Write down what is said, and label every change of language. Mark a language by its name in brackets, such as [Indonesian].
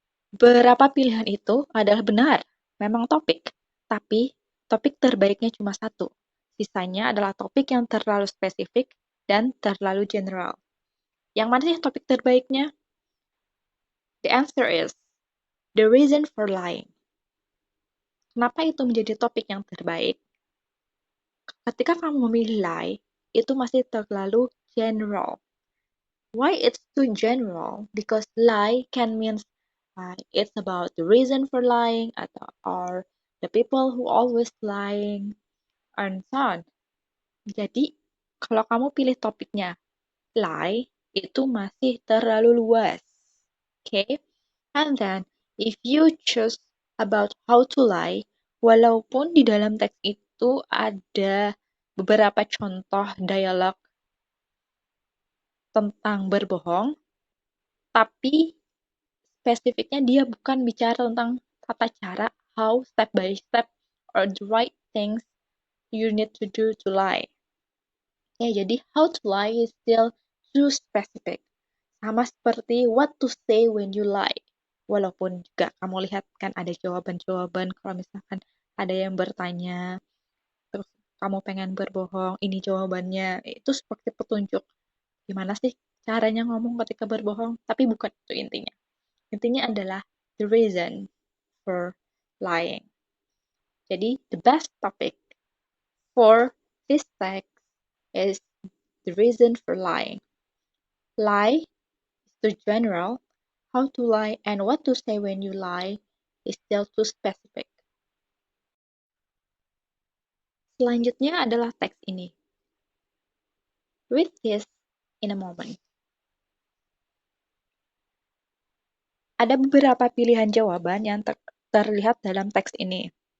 [Indonesian] Beberapa pilihan itu adalah benar. memang topik, tapi topik terbaiknya cuma satu. Sisanya adalah topik yang terlalu spesifik dan terlalu general. Yang mana sih topik terbaiknya? [English] The answer is the reason for lying. [Indonesian] Kenapa itu menjadi topik yang terbaik? Ketika kamu memilih lie, itu masih terlalu general. [English] Why it's too general? Because lie can mean it's about the reason for lying or the people who always lying and so on. [Indonesian] Jadi kalau kamu pilih topiknya lie, itu masih terlalu luas. [English] Okay? And then if you choose about how to lie, [Indonesian] walaupun di dalam teks itu ada beberapa contoh dialog tentang berbohong, tapi spesifiknya dia bukan bicara tentang tata cara, [English] how step by step or the right things you need to do to lie. [Indonesian] Ya, jadi [English] how to lie is still too specific. [Indonesian] Sama seperti [English] what to say when you lie. [Indonesian] Walaupun juga kamu lihat kan ada jawaban-jawaban kalau misalkan ada yang bertanya, terus kamu pengen berbohong, ini jawabannya. Itu seperti petunjuk. Gimana sih caranya ngomong ketika berbohong? Tapi bukan itu intinya. Intinya adalah [English] the reason for lying. Jadi, the best topic for this text is the reason for lying. Lie is too general. How to lie and what to say when you lie is still too specific. [Indonesian] Selanjutnya adalah teks ini. [English] Read this in a moment. [Indonesian] Ada beberapa pilihan jawaban yang terlihat dalam teks ini.